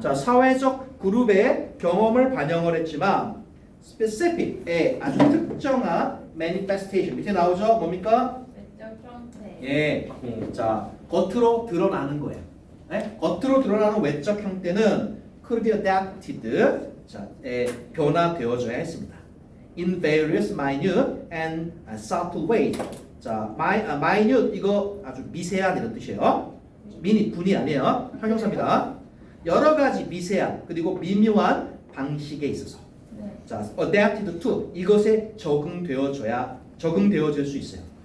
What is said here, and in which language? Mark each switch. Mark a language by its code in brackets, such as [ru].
[ko] 자, 사회적 그룹의 경험을 반영을 했지만 specific의 아주 특정한 manifestation 밑에 나오죠? 뭡니까? 외적 형태. 예, 자, 겉으로 드러나는 거예요. 네? 겉으로 드러나는 외적 형태는 [en] could be adapted, [ko] 자, 변화되어져야 했습니다. [en] In various minute and subtle ways. [ko] 자, minute 이거 아주 미세한 이런 뜻이에요. 분이 아니에요. 형용사입니다. 여러 가지 미세한 그리고 미묘한 방식에 있어서. 네. 자, adapted to 이것에 적응되어질 수 있어요.